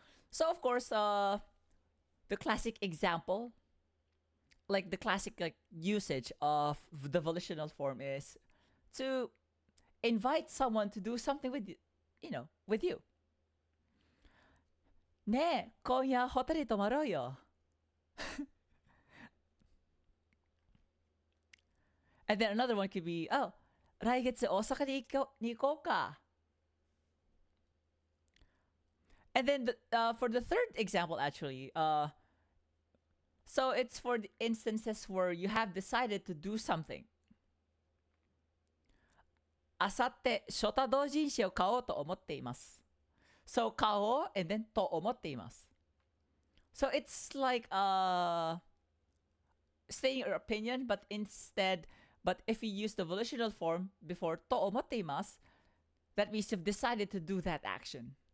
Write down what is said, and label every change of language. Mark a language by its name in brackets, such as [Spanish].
[English] So of course, the classic example, like the classic usage of the volitional form is to invite someone to do something with you, with you. [Japanese] ねえ、今夜ホテル泊まろうよ。 [English] And then another one could be, [Japanese] 来月大阪に行こうか。 [English] And then for the third example, actually, so it's for the instances where you have decided to do something. [Japanese] あさって初太同人誌を買おうと思っています。 [English] So [Japanese] 買おう [English] and then [Japanese] と思っています。 [English] So it's like saying your opinion, but if you use the volitional form before [Japanese] と思っています, [English] that means you've decided to do that action.